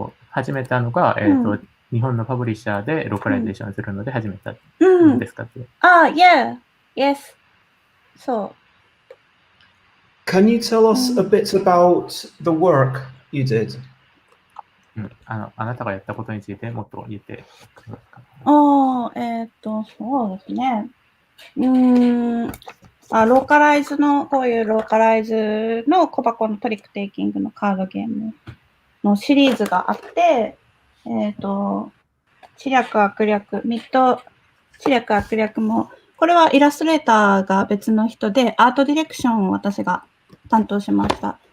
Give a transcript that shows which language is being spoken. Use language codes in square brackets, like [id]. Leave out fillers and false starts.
[ja] 始めたのが、日本のパブリッシャーでローカライゼーションするので始めたのですかって。 [en] Yeah. Yes. So. Can you tell us a bit about the work you did? [ja] あなたがやったことについてもっと言ってください。そうですね。ローカライズの、こういうローカライズの小箱のトリックテイキングのカードゲームのシリーズがあって、知略悪略、ミッド知略悪略も、これはイラストレーターが別の人で、アートディレクションを私が担当しました。